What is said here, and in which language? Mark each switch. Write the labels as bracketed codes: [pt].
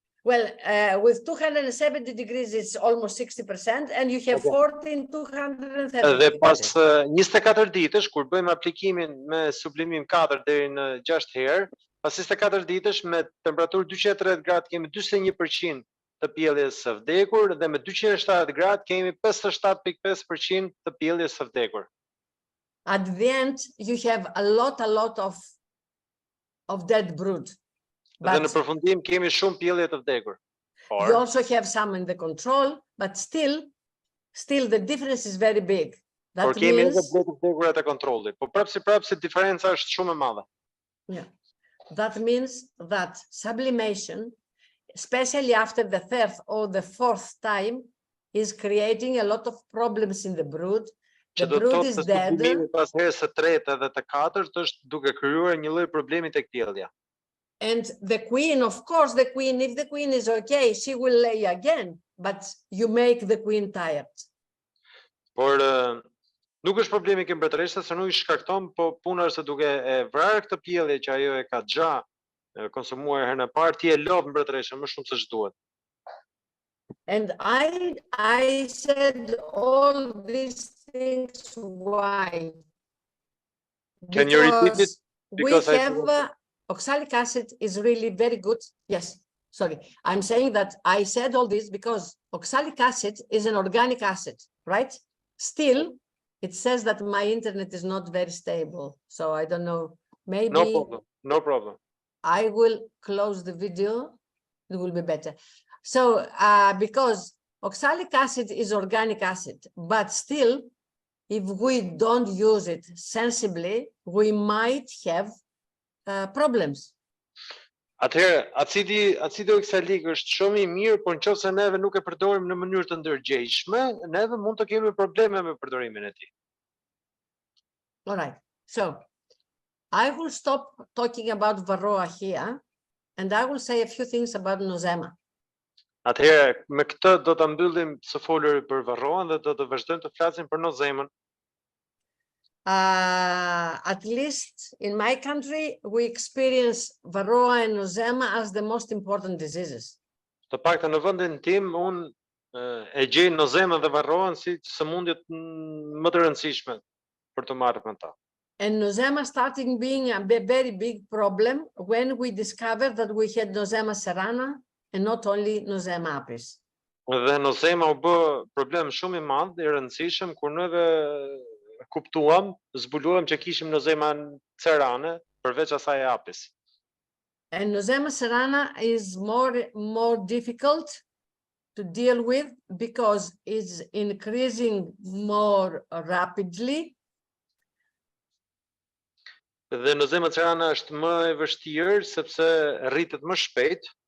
[en] Well, with 270 degrees, it's almost 60%, and you have 14, 230 [sq] Dhe pas 24 ditësh, kur bëjmë aplikimin me sublimim 4 deri në 6 herë, pas 24 ditësh me temperaturë 230 gradë kemi 41% të pjelljes së vdekur dhe me 270 gradë kemi 57.5% të pjelljes së vdekur. [en] At the end, you have a lot of dead brood. [sq] Dhe në përfundim kemi shumë pjellje të vdekur. [en] You also have some in the control, but still the difference is very big. [sq] Por kemi edhe bletë të vdekura të kontrollit, po prapsi diferenca është shumë e madhe. [en] Yeah. That means that sublimation, especially after the 3rd or the 4th time, is creating a lot of problems in the brood. The brood is dead. [sq] Pas herës së 3-të dhe të 4-të është duke krijuar një lloj problemi tek pjellja. [en] And the queen, of course, if the queen is okay, she will lay again, but you make the queen tired. [sq] Por nuk është problemi ke mbretëreshës, se nuk I shkakton, po puna është se duke e vrarë këtë pjellje që ajo e ka xha konsumuar herën e parë, ti e lodh mbretëreshën më shumë se ç'duhet. [en] And I said all these things why? Can you repeat it? Because we have oxalic acid is really very good. Yes, sorry. I'm saying that I said all this because oxalic acid is an organic acid, right? Still, it says that my internet is not very stable. So I don't know, maybe. No problem. I will close the video. It will be better. So because oxalic acid is organic acid, but still, if we don't use it sensibly, we might have problems. [sq] Atëherë, acidi oxalik është shumë I mirë, por nëse neve nuk e përdorim në mënyrë të ndërgjegjshme, neve mund të kemi probleme me përdorimin e tij. [en] All right. So, I will stop talking about Varroa here, and I will say a few things about Nosema. [sq] Atëherë, me këtë do ta mbyllim së foluri për Varroan dhe do të vazhdojmë të flasim për Nosemën. [en] At least in my country, we experience Varroa and Nosema as the most important diseases. [sq] Të paktën në vendin tim, unë e gjej Nosemën dhe Varroan si sëmundjet më të rëndësishme për të marrë me ta. [en] And Nosema starting being a very big problem when we discovered that we had Nosema serrana and not only Nosema apis. [sq] Dhe Nosema u bë problem shumë I madh I rëndësishëm kur neve kuptuam, zbuluam që kishim Nosema serrane përveç asaj apis. [en] And Nosema serrana is more difficult to deal with because it's increasing more rapidly. [sq] Dhe Nosema serrana është më e vështirë sepse rritet më shpejt.